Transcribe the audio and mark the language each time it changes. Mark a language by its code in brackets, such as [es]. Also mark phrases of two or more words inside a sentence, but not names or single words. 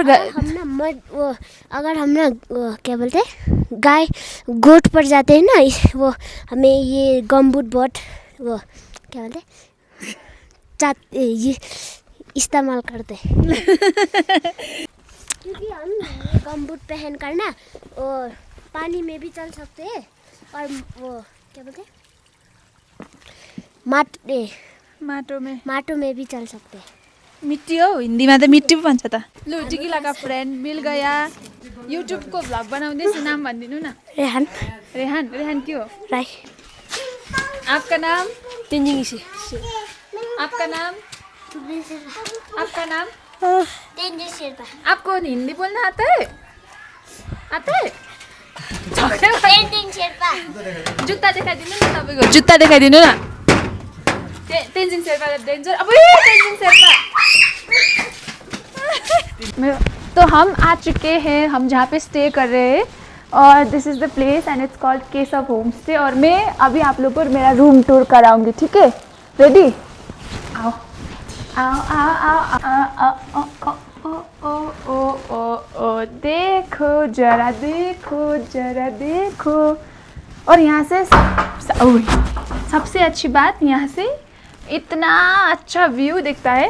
[hi] अगर हम ना क्या बोलते हैं, गाय गोट पर जाते हैं ना, वो हमें ये गमबूट बहुत वो क्या बोलते हैं, ये इस्तेमाल करते हैं। क्योंकि हम ये गमबूट पहन कर ना और पानी में भी चल सकते हैं और वो क्या बोलते हैं, माटो में भी चल सकते हैं। [ne] मिट्टी हो, हिन्दीमा त मिट्टी पो भन्छ त। [hi] लु डिकिलाका फ्रेन्ड मिल गया। [ne] युट्युबको भ्लग बनाउँदैछ, नाम भनिदिनु न। रेहान रेहान के हो? राई। [hi] आपका नाम? तेन्जिङ से। आपका नाम? आपका नाम? तेन्जिङ शेर्पा। आपको हिंदी बोलना आता है? आता है? तेन्जिङ शेर्पा। [ne] जुत्ता देखाइदिनु न तपाईँको, जुत्ता देखाइदिनु न। तेन्जिङ शेर्पा डेन्जर। अब तेन्जिङ शेर्पा। [hi] तो हम आ चुके हैं, हम जहाँ पे स्टे कर रहे हैं और [en] this is the place and it's called Keshav Home Stay. [hi] और मैं अभी आप लोगों को मेरा रूम टूर कराऊंगी, ठीक है? रेडी? आओ आओ आओ आओ आओ आओ ओ ओ देखो जरा, देखो जरा, देखो। और यहाँ से सबसे अच्छी बात, यहाँ से इतना अच्छा व्यू दिखता है।